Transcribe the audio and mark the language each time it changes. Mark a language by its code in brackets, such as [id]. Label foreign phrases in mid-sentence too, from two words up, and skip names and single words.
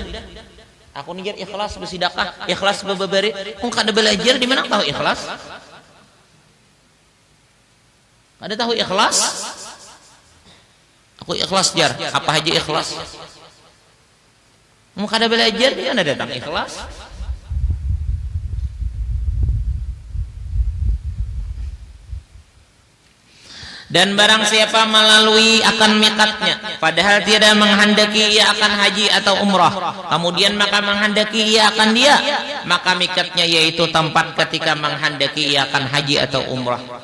[bjn] Aku jar ikhlas bersedekah, ikhlas bababari. Kok kada belajar di mana tahu ikhlas? Ada tahu ikhlas? Aku ikhlas jar. Apa aja ikhlas? Mau kada belajar dia ada datang ikhlas. [id] Dan barang siapa melalui akan mikatnya padahal tidak menghendaki ia akan haji atau umrah, kemudian maka menghendaki ia akan dia, maka mikatnya yaitu tempat ketika menghendaki ia akan haji atau umrah.